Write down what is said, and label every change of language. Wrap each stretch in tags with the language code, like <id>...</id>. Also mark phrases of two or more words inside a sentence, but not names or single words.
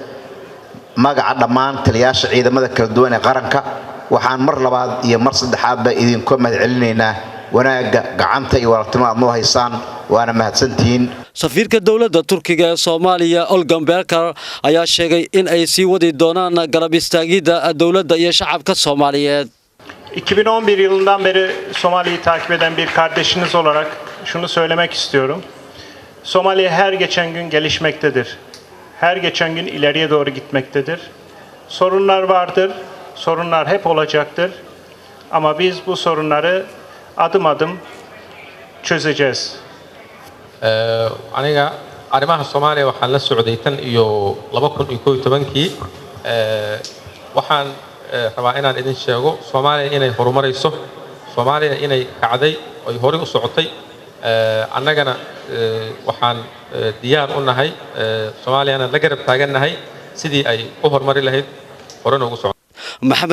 <so>magaca dhammaan taliyaasha ciidamada kala duwan ee qaranka waxaan mar labaad iyo mar saddexaadba idinku mahad celinaynaa wanaaga gacanta iyo walaaltinimada noo haysaan waana mahadsantihiin safiirka dowladda Turkiga ee Soomaaliya Olgan Berkar ayaa sheegay in ay sii wadi doonaan garab istaagida dowladda iyo shacabka Soomaaliyeed</so> <tr>2011 yılından beri Somali'yi takip eden bir kardeşiniz olarak şunu söylemek istiyorum. Somali her geçen gün gelişmektedir. Her geçen gün ileriye doğru gitmektedir. Sorunlar vardır. Sorunlar hep olacaktır. Ama biz bu sorunları adım adım çözeceğiz.</tr> <so>Aniga arrimaha Soomaaliya waxaan la socday tan iyo 2011kii waxaan rabaa inaan idin sheego Soomaaliya inay horumarayso Soomaaliya inay kacday oo hore u socotay annagana waxaan diyaar u nahay Soomaaliyana la garab taaganahay sidii ay u horumari lahayd horena ugu socotay</so>